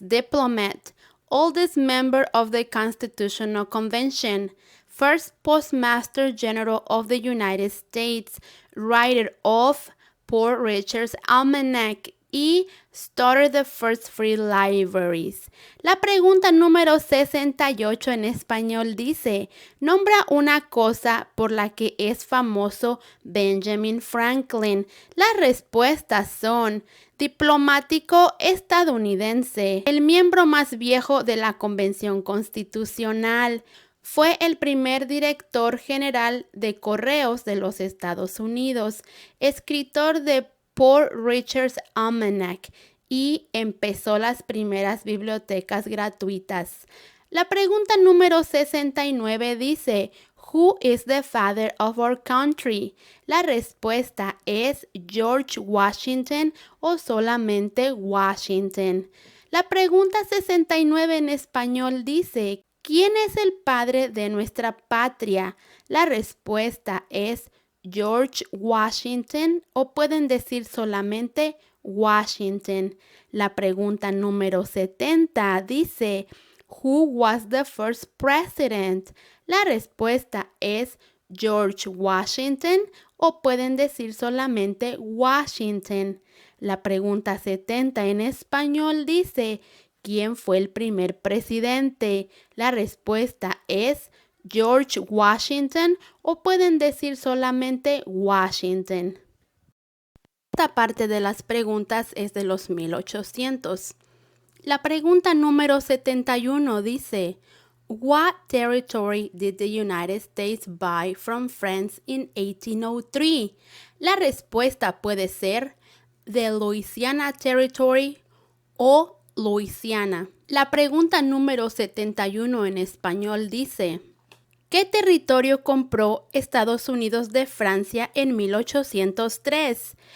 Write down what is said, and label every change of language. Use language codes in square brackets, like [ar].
[en] diplomat, oldest member of the Constitutional Convention, first Postmaster General of the United States, writer of Poor Richard's Almanac y started the first free libraries. [es] La pregunta número 68 en español dice, nombra una cosa por la que es famoso Benjamin Franklin. Las respuestas son diplomático estadounidense, el miembro más viejo de la Convención Constitucional. Fue el primer director general de Correos de los Estados Unidos, escritor de Poor Richard's Almanac y empezó las primeras bibliotecas gratuitas. La pregunta número 69 dice, [en] Who is the father of our country? [es] La respuesta es George Washington o solamente Washington. La pregunta 69 en español dice, ¿quién es el padre de nuestra patria? La respuesta es George Washington o pueden decir solamente Washington. La pregunta número 70 dice, [en] Who was the first president? [es] La respuesta es George Washington o pueden decir solamente Washington. La pregunta 70 en español dice, ¿quién fue el primer presidente? La respuesta es George Washington o pueden decir solamente Washington. Esta parte de las preguntas es de los 1800. La pregunta número 71 dice, [en] What territory did the United States buy from France in 1803? [es] La respuesta puede ser the Louisiana Territory o Louisiana. La pregunta número 71 en español dice, ¿qué territorio compró Estados Unidos de Francia en 1803?